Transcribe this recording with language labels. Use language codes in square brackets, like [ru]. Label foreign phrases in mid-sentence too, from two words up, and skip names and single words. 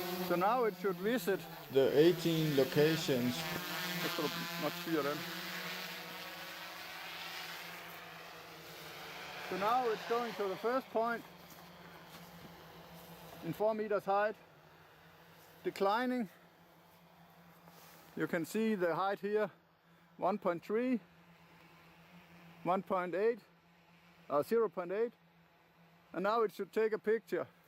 [en] So now it should visit the 18 locations. [da] Jeg skal nok styre den. [en] So now it's going to the first point in 4 meters height, declining. You can see the height here, 1.3, 1.8, 0.8, and now it should take a picture.